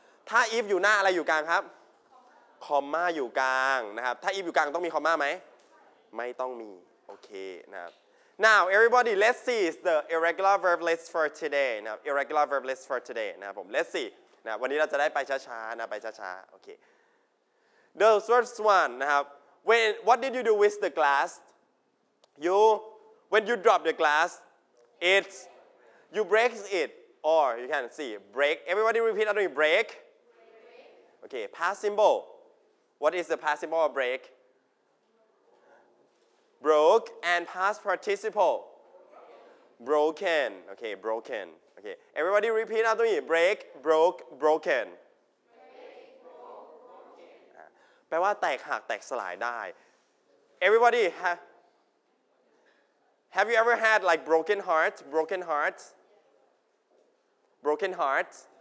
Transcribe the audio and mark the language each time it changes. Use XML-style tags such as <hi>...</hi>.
<th>ถ้า if อยู่หน้าอะไรอยู่กลางครับคอมม่าอยู่กลางนะครับถ้า if อยู่กลางต้องมีคอมม่าไหมไม่ต้องมีโอเคนะครับ</th> <en>now everybody let's see the irregular verb list for today นะครับ irregular verb list for today นะครับผม let's see นะ</en> <th>วันนี้เราจะได้ไปช้าๆนะไปช้าๆโอเค</th> <en>the first one นะครับ when what did you do with the glass you when you drop the glassIt's, you break it, or you can see, break. Everybody repeat after me, break. Okay, past symbol. What is the past symbol of break? Broke, and past participle. Broken, okay, broken. Okay, everybody repeat after me, break, broke, broken.</en> <th>แปลว่าแตกหักแตกสลายได้</th> <en>Everybody, Have you ever had like broken hearts? Broken hearts? Broken hearts?</en>